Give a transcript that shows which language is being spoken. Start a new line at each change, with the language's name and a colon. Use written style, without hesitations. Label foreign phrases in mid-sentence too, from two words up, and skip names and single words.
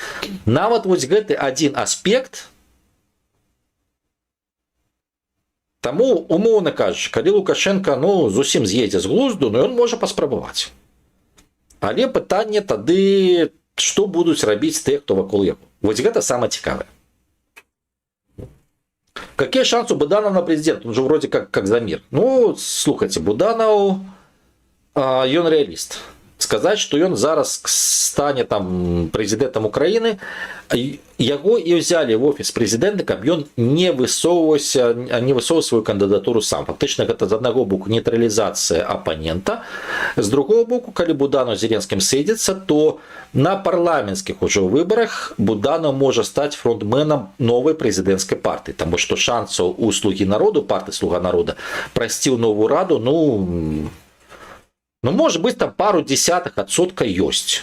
Belarusian: Нават вось гэты адзін аспект Таму, умоўна кажучы, калі Лукашенко зусім з'едзе з глузду, ён можа паспрабаваць. Але пытанне тады, што будуць рабіць тыя, хто вакол яго. Вось гэта самае цікавае.
Russian: Какие шансы у Буданова на президента? Он же вроде как за мир. Слухайте, Буданов, он реалист. Сказать, что он
Ukrainian: зараз стане
Russian: там президентом Украины, его и взяли в офис президента, каб он не высовывал свою кандидатуру сам. Фактично, это с одного боку нейтрализация оппонента, с другого боку, когда Буданов с Зеленским сойдется, то на парламентских уже выборах Буданов может стать фронтменом новой президентской партии, потому что шансов у «Слуги народу», партии «Слуга народа», пройти в новую раду, может быть, там пару десятых адсотка есть.